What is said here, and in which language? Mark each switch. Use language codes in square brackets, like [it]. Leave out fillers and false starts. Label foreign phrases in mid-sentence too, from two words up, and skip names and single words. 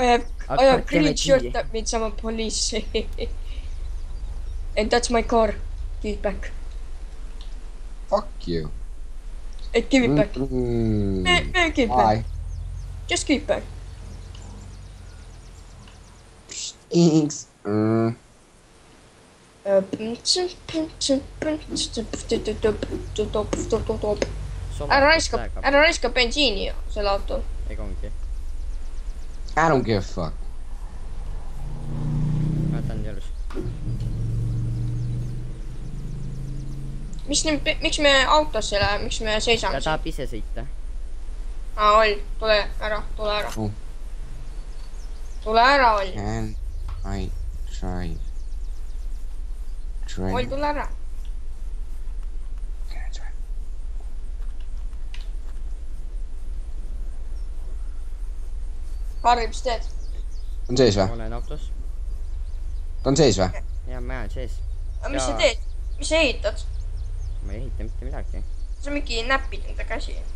[en] I have green shirt that means I'm a police. And that's my car. Give it back. Fuck you. Give it back. Give it Why? back. Just give it back. Thanks. [et] Ära raiska bensiini selle autol. Ega ongi. [en] I don't give a fuck. [et] Ma võtan jalus. Miks me autosse ei lähe? Miks me seisame? Ta tahab ise sõita. Oll, tule ära. Oh. Tule ära, Oll. [en] Can I drive? [et] Oll, tule ära. [en] Can I drive? [et] Harri, mis teed? On sees või? Olen autos. Ta on sees või? Ja ma olen sees. Mis sa teed? Mis sa ehitad? Ma ei ehita mitte midagi. Sa mingi näpid enda käsi.